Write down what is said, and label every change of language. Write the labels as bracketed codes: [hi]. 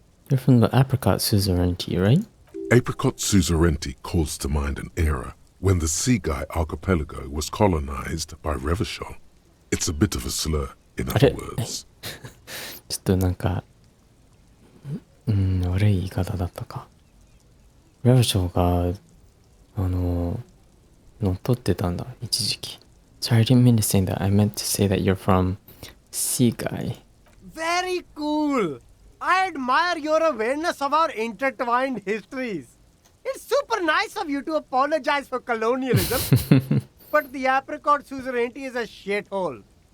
[en] You're from the Apricot Suzerainty, right? Apricot Suzerainty calls to mind an era when the Seaguy archipelago was colonized by Revachol. It's a bit of a slur, in other words. [ja] ちょっとなんか、悪い言い方だったか。レブショーが、乗っ取ってたんだ、一時期。 [en] Sorry, I didn't mean to say that. I meant to say that you're from Seaguy. Very cool. I admire your awareness of our intertwined histories. It's super nice of you to apologize for colonialism. But the Apricot Suzerainty is a shithole.